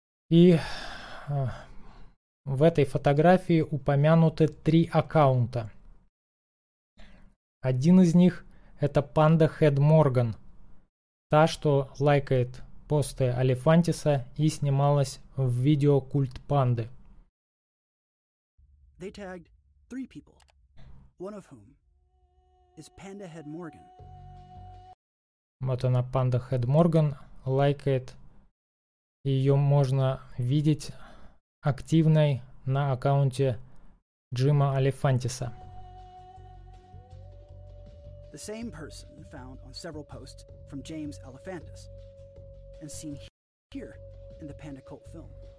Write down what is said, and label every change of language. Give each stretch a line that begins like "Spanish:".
Russian: И в этой фотографии упомянуты три аккаунта. Один из них – это Panda Head Morgan, та, что лайкает посты Алифантиса и снималась в видео «Культ панды».
English: They tagged three people, one of whom is Panda Head Morgan.
Russian: Вот она, Panda Head Morgan, лайкает. Ее можно видеть активной на аккаунте Джима Алифантиса.
English: The same person found on several posts from James Alifantis and seen here in the Panda Cult film.